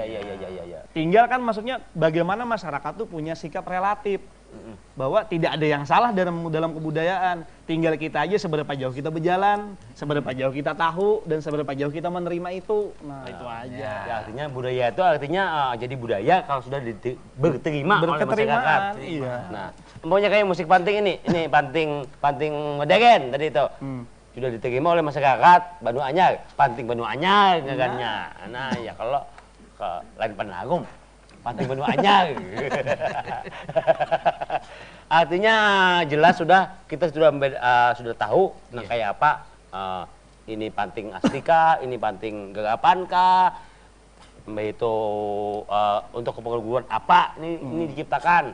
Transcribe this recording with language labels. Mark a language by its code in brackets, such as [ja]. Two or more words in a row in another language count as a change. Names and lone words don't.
[id] Tinggal kan maksudnya bagaimana masyarakat tuh punya sikap relatif. Bahwa tidak ada yang salah dalam kebudayaan. Tinggal kita aja seberapa jauh kita berjalan, seberapa jauh kita tahu, dan seberapa jauh kita menerima itu. Nah, itu aja. Ya, artinya budaya itu artinya jadi budaya kalau sudah berterima oleh masyarakat. Iya. Nah, umpamanya kayak musik panting ini panting modern tadi itu. Sudah diterima oleh masyarakat Banu Anyar, panting Banu Anyar gagannya. Nah, ya kalau ke lain Penagum, panting Banu Anyar. Artinya jelas kita sudah tahu nah kayak apa ini panting astika, ini panting gerapan kah, itu untuk keperluan apa ini diciptakan.